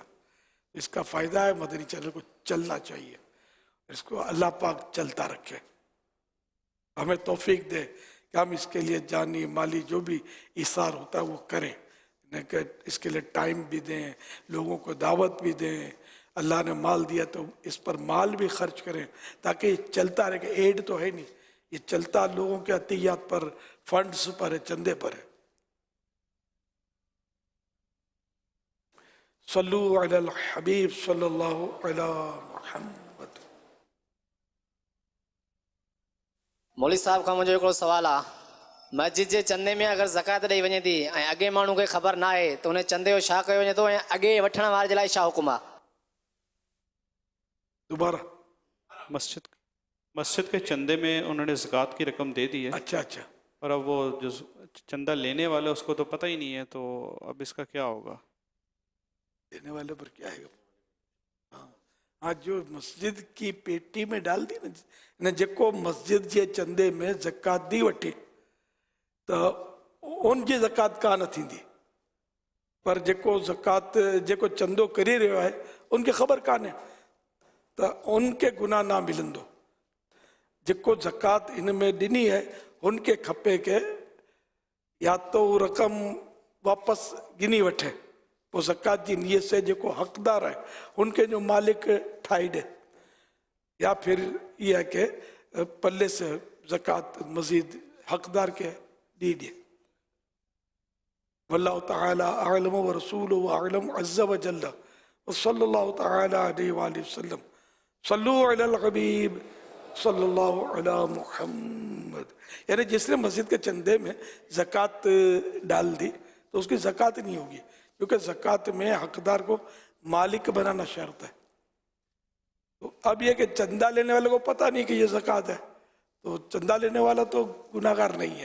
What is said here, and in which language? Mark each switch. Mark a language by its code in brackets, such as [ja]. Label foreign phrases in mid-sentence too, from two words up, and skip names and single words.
[ur] اس کا فائدہ ہے، مدنی چینل کو چلنا چاہیے، اس کو اللہ پاک چلتا رکھے، ہمیں توفیق دے کہ ہم اس کے لیے جانی مالی جو بھی ایثار ہوتا ہے وہ کریں، اس کے لیے ٹائم بھی دیں، لوگوں کو دعوت بھی دیں. اللہ نے مال دیا تو اس پر مال بھی خرچ کریں تاکہ یہ چلتا رہے. کہ ایڈ تو ہے نہیں، یہ چلتا لوگوں کے عطیات پر، فنڈز پر ہے، چندے پر ہے. [ar] صلوا على الحبيب صلى الله على محمد. [sd] मौली साहब खां मुंहिंजो हिकिड़ो सुवाल आहे, मस्जिद जे चंदे में अगरि ज़कात ॾेई वञे थी ऐं अॻे माण्हू खे ख़बर न आहे त उन चंदे जो छा कयो वञे थो ऐं अॻे वठण वारे जे लाइ छा हुकुम आहे? [ur] दोबारा مسجد کے چندے میں انہوں نے زکات کی رقم دے دی ہے. اچھا اچھا. اور اب وہ جو چندہ لینے والے اس کو تو پتا ہی نہیں ہے، تو اب اس کا کیا ہوگا? دینے والے پر کیا ہے؟ ہاں، جو مسجد کی پیٹی میں ڈال دی نہ [sd] जेको मस्जिद जे चंदे में ज़कात दी वठी तो उनकी ज़कात कान थींदी, पर जेको चंदो करी रहियो आहे उनखे ख़बर कान्हे तो उनके गुनाह ना मिलंदो। जेको ज़कात इन में ॾिनी है उनके खपे के [ur] یا تو وہ [sd] रक़म वापस गिनी वठे, पोइ ज़कात जी नीयत से जेको हक़दार है उनके जो मालिक ठाही ॾे, [ur] یا پھر یہ ہے کہ پلے سے زکات مزید حقدار کے دی ڈے. [ar] والله تعالى أعلم ورسوله أعلم عز وجل وصلى الله تعالى عليه وسلم. صلوا على الحبيب صلى الله على محمد. [ur] یعنی جس نے مسجد کے چندے میں زکات ڈال دی تو اس کی زکات نہیں ہوگی، کیونکہ زکات میں حقدار کو مالک بنانا شرط ہے. تو اب یہ کہ چندہ لینے والے کو پتا نہیں کہ یہ زکات ہے، تو چندہ لینے والا تو گناہ گار نہیں ہے.